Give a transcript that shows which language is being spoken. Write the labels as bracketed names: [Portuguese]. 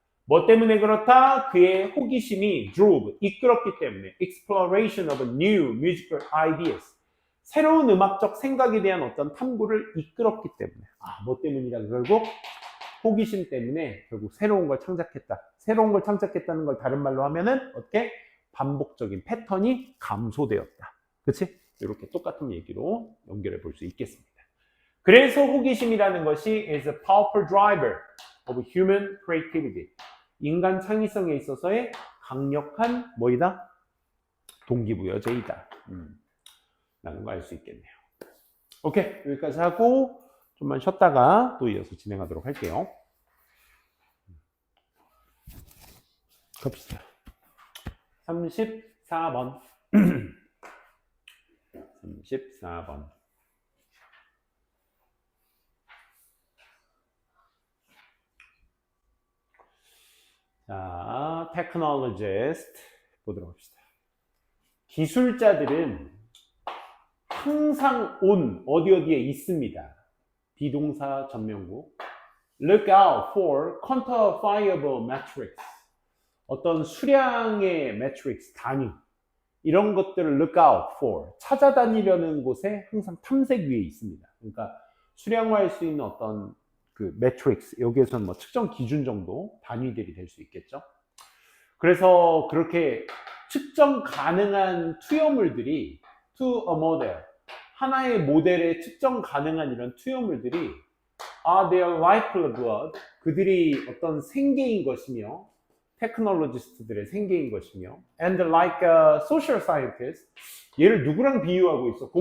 [Korean] 뭐 때문에 그렇다? 그의 호기심이 drove, 이끌었기 때문에 [English] exploration of new musical ideas, [Korean] 새로운 음악적 생각에 대한 어떤 탐구를 이끌었기 때문에, 뭐 때문이라? 결국 호기심 때문에 결국 새로운 걸 창작했다. 새로운 걸 창작했다는 걸 다른 말로 하면은 어떻게? 반복적인 패턴이 감소되었다. 그치? 이렇게 똑같은 얘기로 연결해 볼 수 있겠습니다. 그래서 호기심이라는 것이 [English] is a powerful driver of human creativity. [Korean] 인간 창의성에 있어서의 강력한 뭐이다? 동기부여제이다. 라는 거 알 수 있겠네요. 오케이, 여기까지 하고 좀만 쉬었다가 또 이어서 진행하도록 할게요. 갑시다. 34번. 34번. 자, technologist 보도록 합시다. 기술자들은 항상 어디에 있습니다. 비동사 전명구. [English] Look out for quantifiable metrics. [Korean] 어떤 수량의 metrics, 단위. 이런 것들을 [English] look out for. [Korean] 찾아다니려는 곳에 항상 탐색 위에 있습니다. 그러니까 수량화할 수 있는 어떤 그 metrics, 여기에서는 뭐 측정 기준 정도 단위들이 될 수 있겠죠. 그래서 그렇게 측정 가능한 투여물들이 [English] to a model, [Korean] 하나의 모델에 측정 가능한 이런 투여물들이 [English] are their lifeblood, [Korean] 그들이 어떤 생계인 것이며 테크놀로지스트들의 생계인 것이며 [English] and like a social scientist, [Korean] 얘를 누구랑 비유하고 있어?